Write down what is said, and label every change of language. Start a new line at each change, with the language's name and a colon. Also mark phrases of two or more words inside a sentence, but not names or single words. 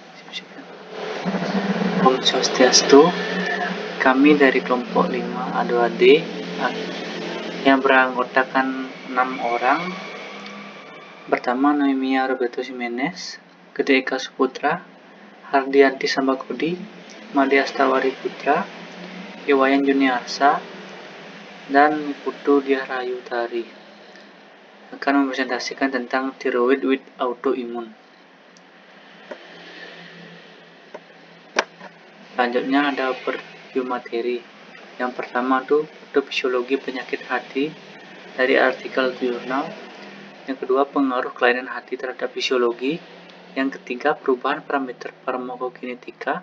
Indonesian: Om Swastiastu. Kami dari kelompok 5 A2AD yang beranggotakan 6 orang. Pertama, Noemia Roberto Jimenez, Gede Eka Suputra, Hardianti Sambakudi, Madia Astawari Putra, Iwayan Juniarsa, dan Putu Diah Rayu Tari akan mempresentasikan tentang
English: thyroid with autoimmune.
Indonesian: Selanjutnya ada overview materi. Yang pertama tuh fisiologi penyakit hati dari artikel jurnal. Yang kedua, pengaruh kelainan hati terhadap fisiologi. Yang ketiga, perubahan parameter farmakokinetika.